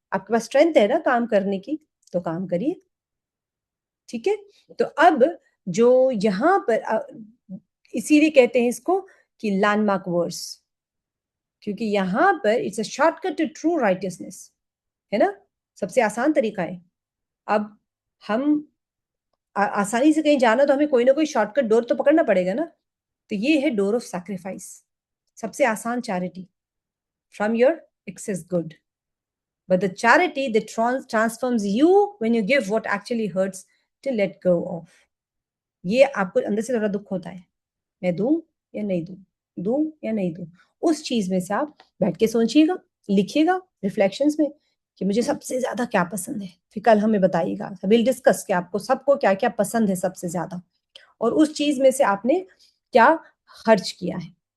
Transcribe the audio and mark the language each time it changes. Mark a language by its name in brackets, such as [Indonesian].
[Urdu] آپ کے پاس اسٹرینتھ ہے نا کام کرنے کی, تو کام کریے. ٹھیک ہے, تو اب جو یہاں پر اسی لیے کہتے ہیں اس کو کہ لینڈ مارک ورس, کیونکہ یہاں پر [English] it's a shortcut to true righteousness, [Urdu] ہے نا؟ سب سے آسان طریقہ ہے. اب ہم آسانی سے کہیں جانا تو ہمیں کوئی نہ کوئی شارٹ کٹ ڈور تو پکڑنا پڑے گا نا, تو یہ ہے ڈور آف سیکریفائس, سب سے آسان charity [English] From your excess good. But the charity that transforms you when you give what actually hurts to let go of. [Urdu] یہ آپ کو اندر سے تھوڑا دکھ ہوتا ہے, میں دوں یا نہیں دوں, دوں یا نہیں دوں. اس چیز میں سے آپ بیٹھ کے سوچیے گا, لکھیے گا ریفلیکشنز میں کہ مجھے سب سے زیادہ کیا پسند ہے. پھر کل ہمیں بتائیے گا, [English] we'll discuss [Urdu] کہ آپ کو سب کو کیا کیا پسند ہے سب سے زیادہ, اور اس چیز میں سے آپ نے کیا خرچ کیا ہے.